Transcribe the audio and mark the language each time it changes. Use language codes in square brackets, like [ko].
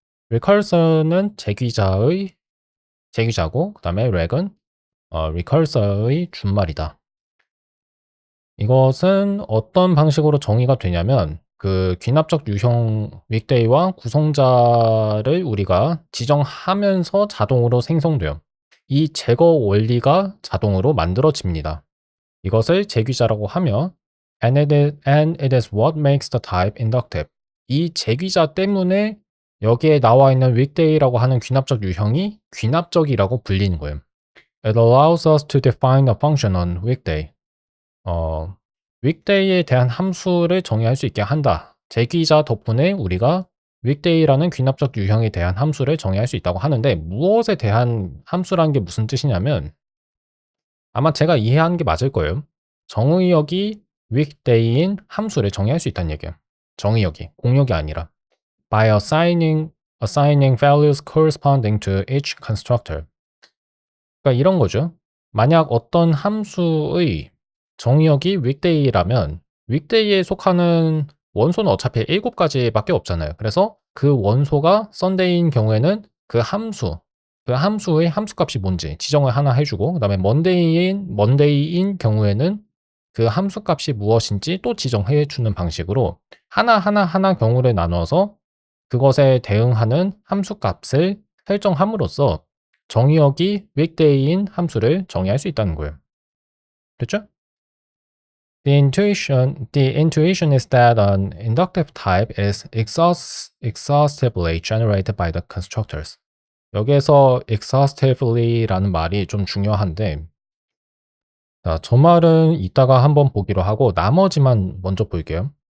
[ko] recursor는 제귀자고 그다음에 렉은 recursor의 준말이다. 이것은 어떤 방식으로 정의가 되냐면 그 귀납적 유형 윅데이와 구성자를 우리가 지정하면서 자동으로 생성돼요. 이 제거 원리가 자동으로 만들어집니다. 이것을 제귀자라고 하며 [en] and it is what makes the type inductive. [ko] 이 제귀자 때문에 여기에 나와 있는 윅데이라고 하는 귀납적 유형이 귀납적이라고 불리는 거예요. [en] It allows us to define a function on weekday. [ko] 윅데이에 대한 함수를 정의할 수 있게 한다. 제귀자 덕분에 우리가 윅데이라는 귀납적 유형에 대한 함수를 정의할 수 있다고 하는데 무엇에 대한 함수라는 게 무슨 뜻이냐면 아마 제가 이해하는 게 맞을 거예요. 정의역이 윅데이인 함수를 정의할 수 있다는 얘기예요. 정의역이, 공역이 아니라. [en] By assigning values corresponding to each constructor. [ko] 그러니까 이런 거죠. 만약 어떤 함수의 정의역이 윅데이라면 윅데이에 속하는 원소는 어차피 7가지밖에 없잖아요. 그래서 그 원소가 썬데이인 경우에는 그 함수의 함수값이 뭔지 지정을 하나 해주고 그다음에 먼데이인 경우에는 그 함수값이 무엇인지 또 지정해 주는 방식으로 하나 경우를 나눠서 그것에 대응하는 함수값을 설정함으로써 정의역이 윅데이인 함수를 정의할 수 있다는 거예요. 됐죠? [en] The intuition is that an inductive type is exhaustively generated by the constructors. [ko] 여기에서 exhaustively라는 말이 좀 중요한데, 자, 저 말은 이따가 한번 보기로 하고 나머지만 먼저 볼게요.